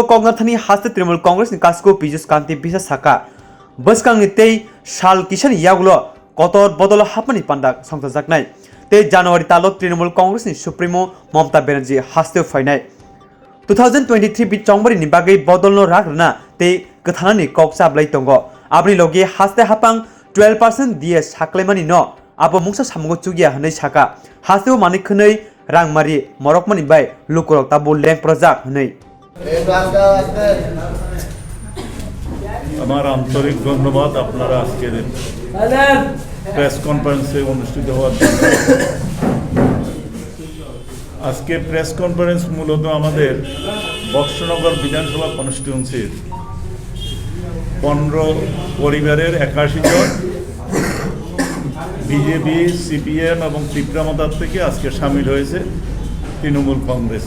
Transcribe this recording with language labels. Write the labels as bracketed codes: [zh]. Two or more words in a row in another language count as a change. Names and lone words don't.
[trp] कगनाथानि हासे तृणमूल कांग्रेस नि कास्को पीयूष कांति विश्वास हाका बसकांनि तेई साल किसान यागुलो कतर बदल हाबमानि पान्दा संगाजाखनाय ते जानुवारि तालो तृणमूल कांग्रेस नि सुप्रीमो ममता बेनार्जी हास्ते फायनाय 2023 चंबरी नि बागै बदलनो रागना ते गथानानि कक्साबलाय तंगो आबनि लगे हास्ते हापां 12% दिए साख्लायमानि न आबो मुंसा सामगो चुगिया हनै साका हास्तेव मानिखनै रांमारि मरकमानि बाय लुकरक ताबो लेंग प्रजाक हनै [bn] আমার আন্তরিক ধন্যবাদ আপনারা আজকের প্রেস কনফারেন্সে অনুষ্ঠিত হওয়ার জন্য। আজকে প্রেস কনফারেন্স মূলত আমাদের বক্সনগর বিধানসভা কনস্টিটিউয়েন্সির 15 পরিবারের 81 জন বিজেপি CPIM এবং ত্রিপুরা মতার থেকে আজকে সামিল হয়েছে তৃণমূল কংগ্রেসে।